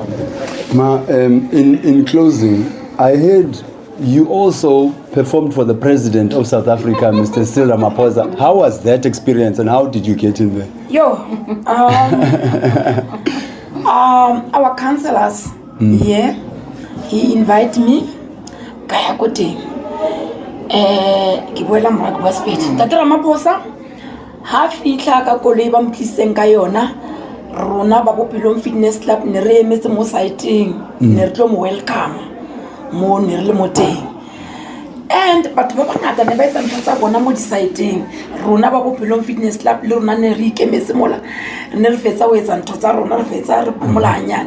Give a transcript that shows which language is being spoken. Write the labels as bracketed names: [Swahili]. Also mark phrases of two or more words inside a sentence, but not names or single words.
[English] Ma, in closing, I heard you also performed for the President of South Africa, Mr. Cyril Ramaphosa. How was that experience and how did you get in there? Our counselors, he invited me. [Southern Sotho] Kaya kote, ke boela morako wa Sepedi. Tate Ramaphosa, ha fitla ka koloi ba mtliseng ka yona, rona ba Bophelong Fitness Club ne re emetse mo siteng, ne re tlo mo welcome, mo ne re le mo teng. And batho ba bangata ne ba etsa ntho tsa bona mo di-siteng, rona ba Bophelong Fitness Club le rona ne re ikemetse mola, ne re fetsa ho etsa ntho tsa rona, re fetsa re phomola hanyane.